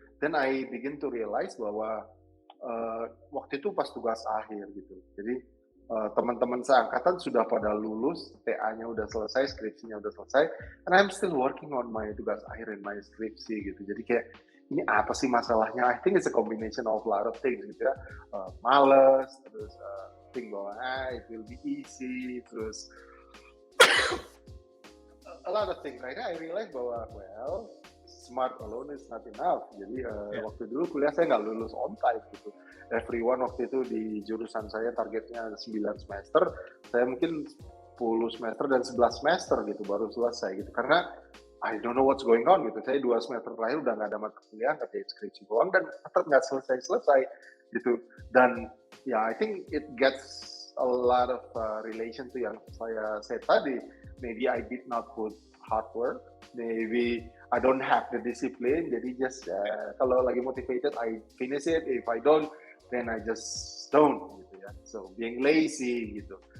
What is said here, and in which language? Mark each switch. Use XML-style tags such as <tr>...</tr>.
<en>Then I begin to realize</en> <id>bahwa waktu itu pas tugas akhir gitu. Jadi teman-teman seangkatan sudah pada lulus, TA-nya udah selesai, skripsinya udah selesai,</id> <en>and I'm still working on my</en> <id>tugas akhir and my skripsi gitu. Jadi kayak ini apa sih masalahnya?</id> <en>I think it's a combination of a lot of things gitu ya.</en> <id>Males, terus</id> <en>think bahwa it will be easy, terus a lot of things.</en> <id>Akhirnya</id> <en>I realize bahwa smart alone is not enough.</en> <id>Jadi waktu dulu kuliah saya nggak lulus</id> <en>on time</en> <id>gitu. Everyone waktu itu di jurusan saya targetnya 9 semester, saya mungkin 10 semester dan 11 semester gitu baru selesai gitu.</id> <en>Karena I don't know what's going on gitu.</en> <id>Saya 2 semester terakhir udah nggak ada mata kuliah, nggak ada skripsi doang dan tetap nggak selesai gitu.</id> <en>Dan I think it gets a lot of relation to</en> <id>yang saya</id> <en>said tadi. Maybe I did not put hard work. Maybe I don't have the discipline. Jadi just</en> <id>kalau lagi</id> <en>motivated, I finish it. If I don't, then I just don't gitu ya. So being lazy gitu.</en>